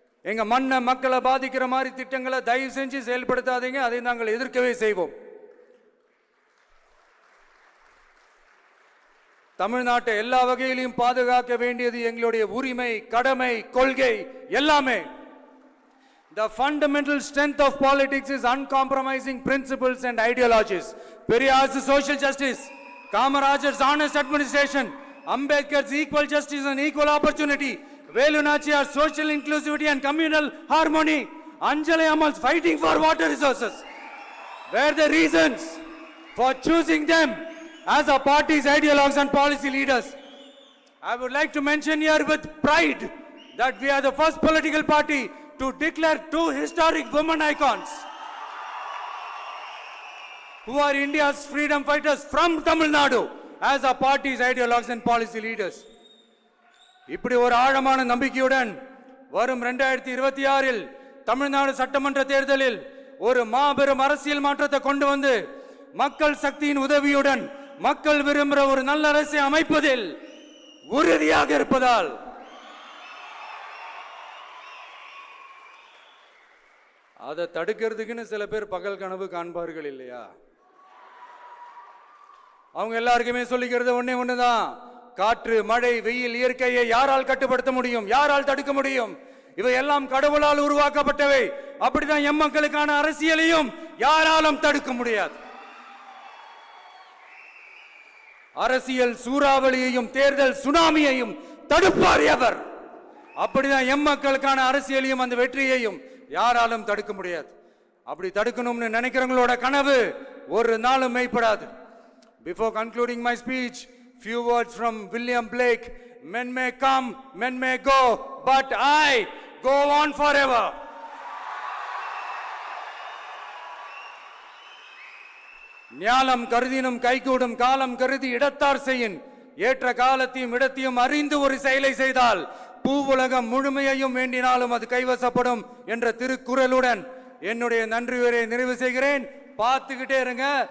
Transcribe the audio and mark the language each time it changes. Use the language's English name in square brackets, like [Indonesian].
[Tamil] எங்க மண்ணை மக்களை பாதிக்கிற மாதிரி திட்டங்களை தயவு செஞ்சு செயல்படுத்தாதீங்க, அதை நாங்கள் எதிர்க்கவே செய்வோம். தமிழ்நாட்டை எல்லா வகையிலும் பாதுகாக்க வேண்டியது எங்களுடைய உரிமை, கடமை, கொள்கை எல்லாமே. [English] The fundamental strength of politics is uncompromising principles and ideologies. Periyar's social justice, Kamaraj's honest administration, Ambedkar's equal justice and equal opportunity, Velu Nachiyar's social inclusivity and communal harmony, Anjali Ammal's fighting for water resources were the reasons for choosing them as our party's ideologues and policy leaders. I would like to mention here with pride that we are the first political party to declare 2 historic women icons who are India's freedom fighters from Tamil Nadu as our party's ideologues and policy leaders. [Tamil] இப்படி ஒரு ஆழமான நம்பிக்கையுடன் வரும் 2026இல் தமிழ்நாடு சட்டமன்ற தேர்தலில் ஒரு மாபெரும் அரசியல் மாற்றத்தை கொண்டு வந்து மக்கள் சக்தியின் உதவியுடன் மக்கள் விரும்புகிற ஒரு நல்ல அரசை அமைப்பதில் உறுதியாக இருப்பதால் அதை தடுக்கிறதுக்குன்னு சில பேர் பகல் கனவு காண்பார்கள் இல்லையா? அவங்க எல்லாருக்குமே சொல்லிக்கிறது ஒண்ணுதான், காற்று, மழை, வெயில், இயற்கையை யாரால் கட்டுப்படுத்த முடியும்? யாரால் தடுக்க முடியும்? இவை எல்லாம் கடவுளால் உருவாக்கப்பட்டவை. அப்படிதான் எம் மக்களுக்கான அரசியலையும் யாராலும் தடுக்க முடியாது. அரசியல் சூறாவளியையும் தேர்தல் சுனாமியையும் தடுப்பார் எவர். அப்படிதான் எம் மக்களுக்கான அரசியலையும் அந்த வெற்றியையும் யாராலும் தடுக்க முடியாது. அப்படி தடுக்கணும்னு நினைக்கிறவங்களோட கனவு ஒரு நாளும் மெய்ப்படாது. [English] Before concluding my speech, few words from William Blake. Men may come, men may go, but I go on forever. [Tamil] ஞானம் கருதினும் கைகூடும் காலம் கருதி இடத்தார் செய்யின் ஏற்ற காலத்தையும் இடத்தையும் அறிந்து ஒரு செயலை செய்தால் பூவுலகம் முழுமையையும் வேண்டினாலும் அது கைவசப்படும் என்ற திருக்குறளுடன் என்னுடைய நன்றி உரையை நிறைவு செய்கிறேன். பார்த்துக்கிட்டே இருங்க.